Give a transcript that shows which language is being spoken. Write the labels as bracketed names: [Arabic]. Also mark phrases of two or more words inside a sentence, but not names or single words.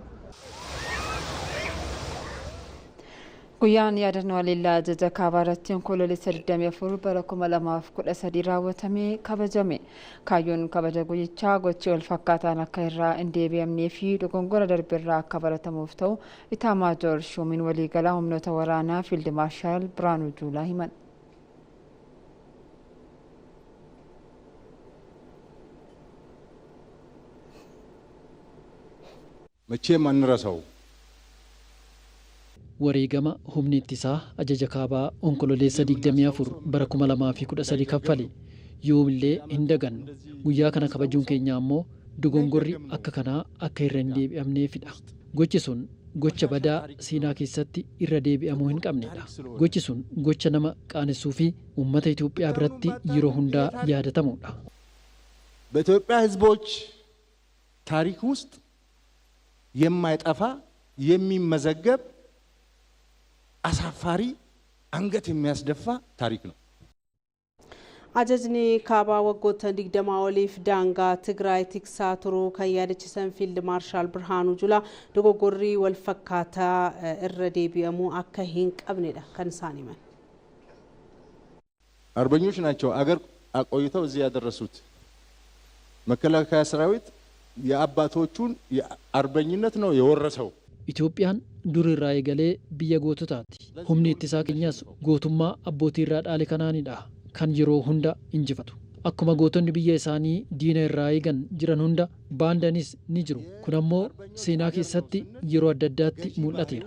[Oromo] Guyyaan yaadannoo haleellaa ajaja kaabaa irratti onkoloolessa 24 bara 2013 raawwatamee kabajame. Kaayyoon kabaja guyyichaa gochi wal fakkaataan akka irraa hin deebi'amnee fi dogongora darbe irraa akka baratamuuf ta'u Itaamaajoor Shumiin waliigalaa humnoota waraanaa Fiild Maarshaal Biraanuu Juulaa himan. [Amharic] መቼም አንረሳው [Oromo] wareegama humni ittisaa ajaja kaabaa onkololeessa 24 bara 2013 kaffale yoomillee hin dagannu. Guyyaa kana kabajuun keenya ammoo dogongorri akka kanaa akka irra hin deebi'amneefidha. Gochi sun gocha badaa seenaa keessatti irra deebi'amuu hin qabnedha. Gochi sun gocha nama qaanessuu fi uummata Itoophiyaa biratti yeroo hundaa yaadatamudha. [Amharic] በኢትዮጵያ ሕዝቦች ታሪክ ውስጥ የማይጠፋ የሚመዘገብ አሳፋሪ አንገት የሚያስደፋ ታሪክ ነው። [Oromo] Ajajni kaabaa waggoota 20 oliif daangaa Tigraay tiksaa turuu kan yaadachiisan Fiild Maarshaal Birhaanuu Juulaa dogoggorri wal fakkaataa irra deebi'amuu akka hin qabnedha kan isaan himan. [Amharic] አርበኞች ናቸው አገር አቆይተው እዚህ ያደረሱት። መከላከያ ሰራዊት የአባቶቹን የአርበኝነት ነው የወረሰው። [Oromo] Itoophiyaan dur irraa eegalee biyya goototaati. Humni ittisaa keenyas gootummaa abbootii irraa dhaale kanaanidha kan yeroo hunda injifatu. Akkuma gootonni biyya isaanii diina irraa eegan jiran hunda baandaanis ni jiru. Kun ammoo seenaa keessatti yeroo adda addaatti mul'ateera.